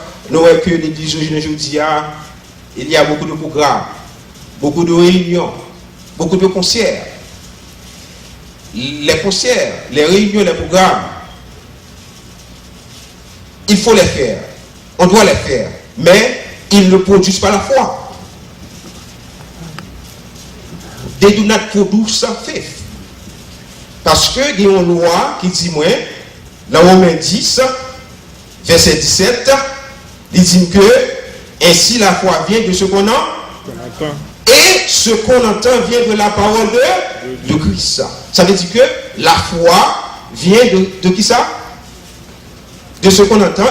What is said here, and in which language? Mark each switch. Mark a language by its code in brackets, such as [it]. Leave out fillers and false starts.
[fr] nous voyons que l'église aujourd'hui, il y a beaucoup de programmes, beaucoup de réunions, beaucoup de concerts. Les concerts, les réunions, les programmes, il faut les faire. On doit les faire. Mais ils ne produisent pas la foi. [en] They do not produce faith. [fr] Parce que il y a une loi qui dit, moi, dans Romains 10, verset 17, il dit que ainsi la foi vient de ce qu'on entend. Et ce qu'on entend vient de la parole de Christ. Ça veut dire que la foi vient de qui ça? De ce qu'on entend.